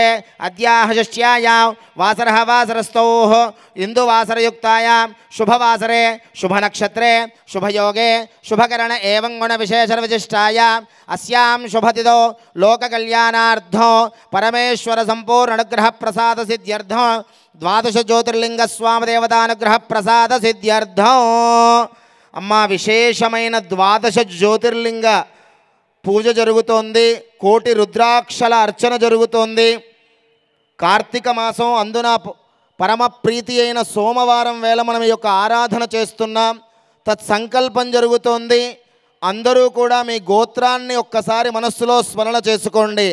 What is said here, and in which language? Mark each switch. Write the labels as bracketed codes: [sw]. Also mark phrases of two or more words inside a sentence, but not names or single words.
[sa] अद्याः षष्ट्यायां वासरः वासरस्थौः इंदुवासरयुक्तायां शुभवासरे शुभनक्षत्रे शुभयोगे शुभकरण एवं गुण विशेषण विशिष्टायां अस्यां शुभतिथौ लोककल्याणार्थं परमेश्वर संपूर्ण अनुग्रह प्रसाद सिद्ध्यर्थं 12 ज्योतिर्लिंग स्वामी देवता अनुग्रह प्रसाद सिद्ध्यर्थं [te] అమ్మా విశేషమైన 12 జ్యోతిర్లింగ పూజ జరుగుతోంది. కోటి రుద్రాక్షల అర్చన జరుగుతోంది. కార్తీక మాసం అందున పరమ ప్రీతి అయిన సోమవారం వేళ మనం ఈ యొక్క ఆరాధన చేస్తున్నాం. తత్సంకల్పం జరుగుతోంది. అందరూ కూడా మీ గోత్రాన్ని ఒక్కసారి మనస్సులో స్మరణ చేసుకోండి.